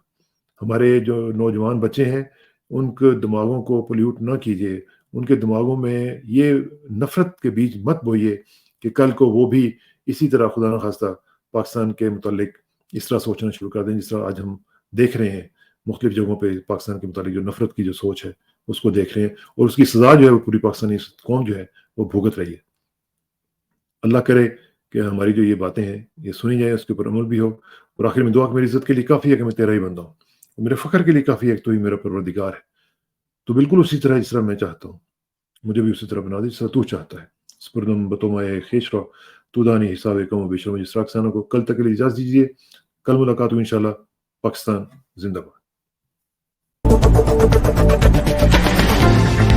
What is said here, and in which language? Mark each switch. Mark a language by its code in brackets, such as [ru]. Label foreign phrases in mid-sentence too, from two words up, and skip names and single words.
[ur] ہمارے جو نوجوان بچے ہیں ان کے دماغوں کو پولیوٹ نہ کیجیے, ان کے دماغوں میں یہ نفرت کے بیج مت بوئیے کہ کل کو وہ بھی اسی طرح خدا نخواستہ پاکستان کے متعلق اس طرح سوچنا شروع کر دیں جس طرح آج ہم دیکھ رہے ہیں مختلف جگہوں پہ پاکستان کے متعلق جو نفرت کی جو سوچ ہے اس کو دیکھ رہے ہیں, اور اس کی سزا جو ہے وہ پوری پاکستانی قوم جو ہے وہ بھگت رہی ہے. اللہ کرے کہ ہماری جو یہ باتیں ہیں یہ سنی جائیں, اس کے اوپر عمل بھی ہو. اور آخر میں دعا کہ میری عزت کے لیے کافی ہے کہ میں تیرا ہی بندہ ہوں, اور میرے فخر کے لیے کافی ہے کہ تو ہی میرا پروردگار ہے. تو بالکل اسی طرح جس طرح میں چاہتا ہوں مجھے بھی اسی طرح بنا دے جس طرح تو چاہتا ہے. [fa] سپردم بتومائے خیش رو تو دانی حساب کم و بیش رو. [ur] جس راکسانوں کو کل تک کے لیے اجازت دیجیے, کل ملاقات ہو انشاءاللہ. پاکستان زندہ باد.